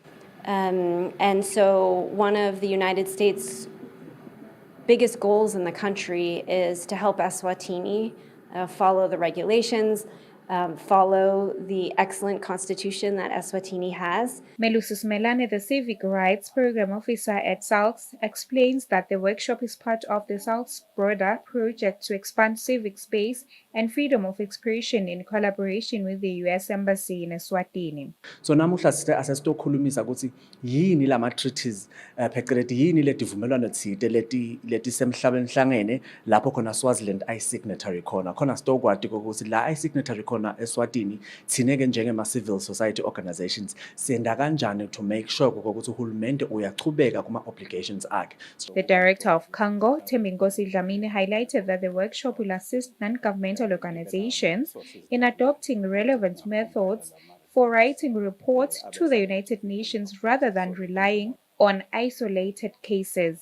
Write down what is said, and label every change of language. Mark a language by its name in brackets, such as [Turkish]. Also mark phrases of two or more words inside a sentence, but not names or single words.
[English] And so one of the United States' biggest goals in the country is to help Eswatini follow the regulations, follow the excellent constitution that Eswatini has. Melusis Melane, the Civic Rights Program Officer at SALX, explains that the workshop is part of the SALX broader project to expand civic space and freedom of expression in collaboration with the U.S. Embassy in Eswatini. [Swati] So namuhla asesitokhulumisa ukuthi yini lama treaties phecelezi yini le divumelwano thide leti semhlabeni hlangene lapho khona Swaziland ay signatory khona sitokwati ukuthi la ay signatory khona eSwatini thineke njengema [English] civil society organizations [Swati] senda kanjani [English] to make sure [Swati] ukuthi uhulumende uyachubeka kuma obligations akhe. [English] The director of Congo, Tembinkosi Dlamini, highlighted that the workshop will assist non-governmental organizations in adopting relevant methods for writing reports to the United Nations rather than relying on isolated cases.